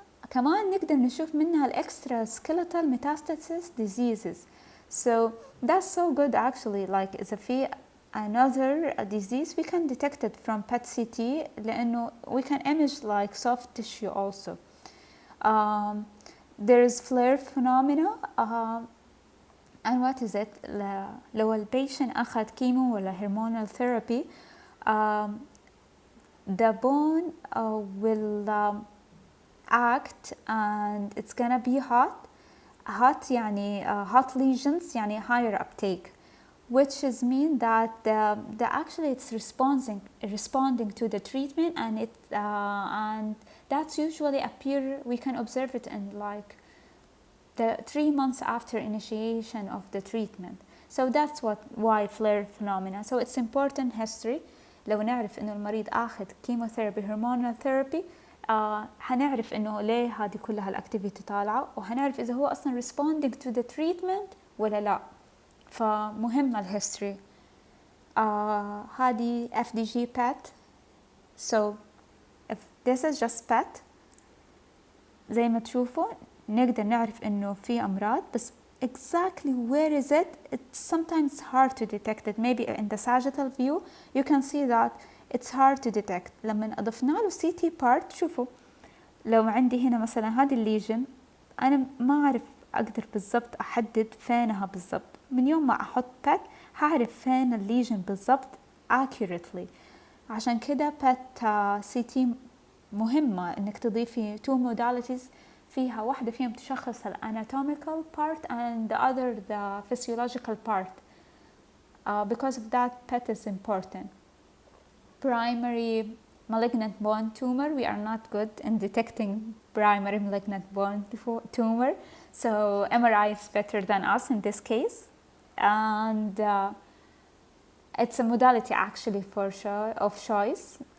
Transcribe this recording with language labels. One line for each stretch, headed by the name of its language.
Arabic: كمان نقدر نشوف منها الإكسترا
English: skeletal metastasis diseases. So that's so good actually, like
Arabic: إذا في
English: another disease we can detect it from PET CT
Arabic: لأنه
English: we can image like soft tissue also. There is flare phenomena, and what is it?
Arabic: لو البيشن أخذ كيمو ولا
English: hormonal therapy, the bone will act and it's gonna be hot
Arabic: يعني
English: hot lesions يعني higher uptake, which is mean that actually it's responding to the treatment, and and that's usually we can observe it in like the 3 months after initiation of the treatment. So that's why flare phenomena. So it's important history.
Arabic: لو نعرف إنه المريض أخذ chemotherapy hormonal therapy هنعرف إنه ليه هذه كلها الأكتيفيتي طالعة، وهنعرف إذا هو أصلاً
English: responding to the treatment
Arabic: ولا لا. فمهم الهيستوري. هذه FDG PET.
English: So if this is just PET
Arabic: زي ما تشوفوا نقدر نعرف إنه في أمراض، بس
English: exactly where is it, it's sometimes hard to detect it. Maybe in the sagittal view you can see that it's hard to detect.
Arabic: لما أضفنا له CT part شوفوا لو عندي هنا مثلا هذه الليجن أنا ما أعرف أقدر بالضبط أحدد فينها بالضبط. من يوم ما أحط بات هعرف فين الليجن بالضبط
English: accurately.
Arabic: عشان كده بات CT مهمة إنك تضيفي
English: two modalities
Arabic: فيها، واحدة فيهم تشخص ال
English: anatomical part and the other the physiological part. Because of that PET is important. Primary malignant bone tumor, we are not good in detecting primary malignant bone tumor, so MRI is better than us in this case, and it's a modality actually of choice.